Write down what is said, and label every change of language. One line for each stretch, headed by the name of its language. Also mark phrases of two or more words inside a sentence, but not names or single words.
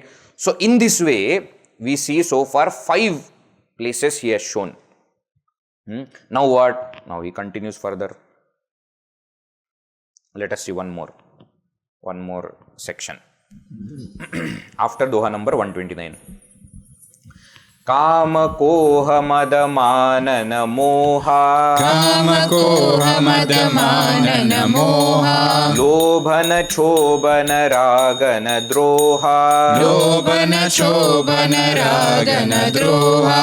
English: So, in this way, we see so far 5 places he has shown. Now what? Now he continues further. Let us see one more section. After doha number 129.
Awadhi: काम कोह मद मानन मोहा, काम कोह मद मानन मोहा, लोभन क्षोभन रागन द्रोहा, लोभन क्षोभन रागन द्रोहा,